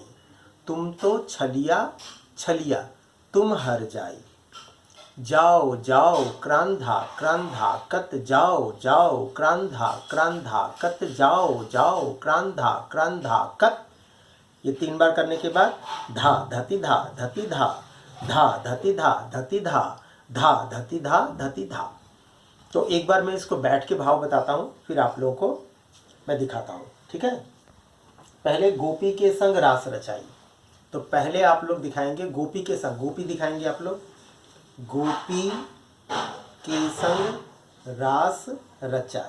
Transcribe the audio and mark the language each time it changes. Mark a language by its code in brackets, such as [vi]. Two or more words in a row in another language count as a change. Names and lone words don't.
[hi] तुम तो छलिया छलिया तुम हर जाई। जाओ जाओ क्रांधा क्रांधा कत, जाओ जाओ क्रांधा क्रांधा कत, जाओ जाओ क्रांधा क्रांधा कत। ये 3 बार करने के बाद धा धति धा धति धा, धा धति धा धति धा, धा धति धा धति धा। तो एक बार मैं इसको बैठ के भाव बताता हूँ, फिर आप लोगों को मैं दिखाता हूँ। ठीक है, पहले गोपी के संग रास रचाई। तो पहले आप लोग दिखाएंगे गोपी के संग, गोपी दिखाएंगे आप लोग, गोपी के संग रास रचाई।